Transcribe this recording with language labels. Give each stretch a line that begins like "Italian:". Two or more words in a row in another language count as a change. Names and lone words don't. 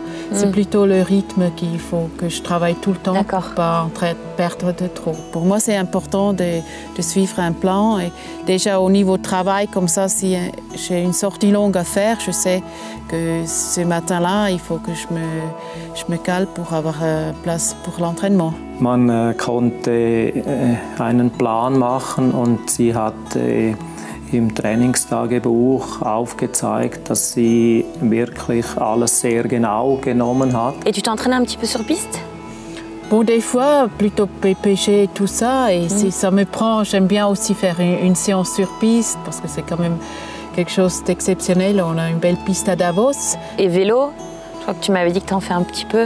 French: C'est plutôt le rythme qu'il faut que je travaille tout le temps pour ne pas perdre de trop. Pour moi, c'est important de suivre un plan. Et déjà au niveau de travail, comme ça, si j'ai une sortie longue à faire, je sais que ce matin-là, il faut que je me cale pour avoir place pour l'entraînement.
German: Man konnte einen Plan machen und sie hat im Trainingstagebuch aufgezeigt, dass sie wirklich alles sehr genau genommen hat.
French: Et tu t'entraînes un petit peu sur piste? Bon, des fois, plutôt pêcher et tout ça. Et si ça me prend, j'aime bien aussi faire une séance sur piste, parce que c'est quand même quelque chose d'exceptionnel. On a une belle piste à Davos. Et vélo? Je crois que tu m'avais dit que tu en fais un petit peu.